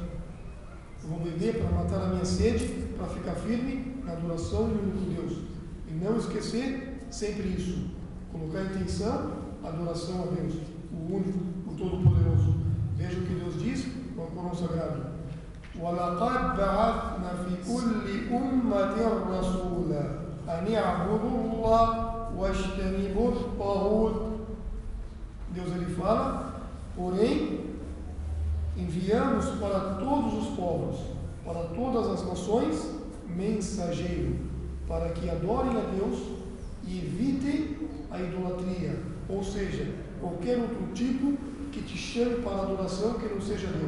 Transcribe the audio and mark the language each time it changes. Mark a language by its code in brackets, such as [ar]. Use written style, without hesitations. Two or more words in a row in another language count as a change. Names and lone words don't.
[pt] Eu vou beber para matar a minha sede, para ficar firme na adoração do único Deus. E não esquecer sempre isso. Colocar a intenção, adoração a Deus, o único, o todo-poderoso. Veja o que Deus diz no Corão Sagrado. [ar] وَلَقَدْ بَعَثْنَا فِي كُلِّ أُمَّةٍ رَسُولًا أَنِ اعْبُدُوا اللَّهَ وَاجْتَنِبُوا الطَّاغُوتَ. [pt] Deus ele fala, porém, enviamos para todos os povos, para todas as nações, mensageiro, para que adorem a Deus e evitem a idolatria, ou seja, qualquer outro tipo que te chame para a adoração que não seja Deus.